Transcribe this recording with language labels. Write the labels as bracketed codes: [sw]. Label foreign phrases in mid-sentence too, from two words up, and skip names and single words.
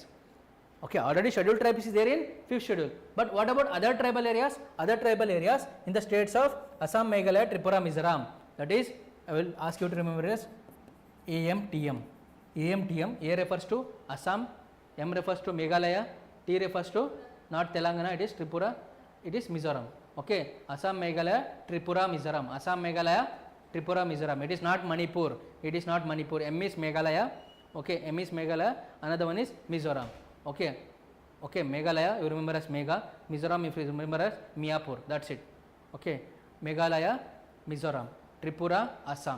[en] Okay, already scheduled tribes is there in 5th schedule. But what about other tribal areas? Other tribal areas in the states of Assam, Meghalaya, Tripura, Mizoram. That is, I will ask you to remember as AMTM. AMTM, A refers to Assam, M refers to Meghalaya, T refers to not Telangana, it is Tripura, it is Mizoram. Okay, Assam, Meghalaya, Tripura, Mizoram. Assam, Meghalaya, Tripura, Mizoram. It is not Manipur. It is not Manipur. M is Meghalaya. Okay, M is Meghalaya. Another one is Mizoram. Okay, okay, Meghalaya you remember as Megha. Mizoram if you remember as Miapur. That's it. Okay, Meghalaya, Mizoram, Tripura, Assam.